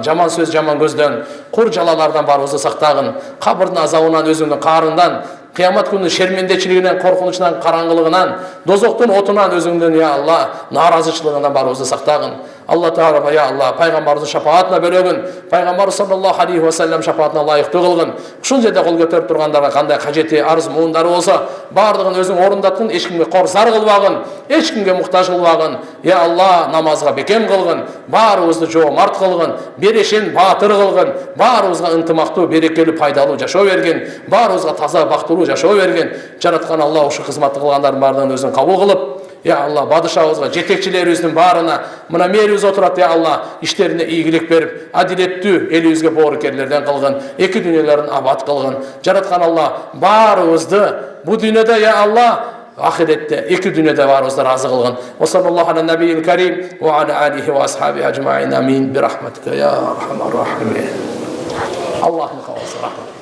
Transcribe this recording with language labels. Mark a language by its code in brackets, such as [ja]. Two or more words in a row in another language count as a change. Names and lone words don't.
[ky] Жаман сөз, жаман көздөн, кур жалалардан баарыбызды сактагын. Кабырдын азабынан, өзүңдүн каарынан, кыямат күнүнүн шермендечилигинен, коркунучунан, караңгылыгынан, дозоктун отунан, өзүңдүн, я Алла, нааразычылыгынан баарыбызды сактагын. Алла Таала, я Алла, пайгамбарыбыздын шафаатына бөлөгүн. Пайгамбар [ar] صلى الله عليه وسلم [ky] шафаатына лайыктуу кылгын. Ушул жерде кол көтөрүп тургандарга кандай кажети, арыз, муундары болсо, бардыгын өзүң орундаткын, эч кимге кор зар кылбагын, эч кимге муктаж кылбагын. Я Алла, намазга бекем кылгын, баарыбызды жоомарт кылгын, берешин баатыр кылгын, баарыбызга ынтымактуу, берекелүү, пайдалуу жашоо бергин, баарыбызга таза, бактылуу жашоо бергин. Жараткан Алла, ушу кызматты кылгандардын баардыгын өзүң кабыл кылып, я Алла, бадышабызга, жетекчилерибиздин баарына, мына мээрибиз отурат, я Алла, иштерине ийгилик берип, адилеттүү элибизге боорукерлерден кылгын, эки дүйнөлөрүн абад кылгын. Жараткан Алла, баарыбызды бу дүйнөдө, я Алла, ахиретте, эки дүйнөдө баарыбызды разы кылгын. [ar] وصلى الله على النبي الكريم وعلى آله وأصحابه أجمعين. [ky] Амин. [ar] برحمتك يا أرحم الراحمين. [ky] Аллахым калсын.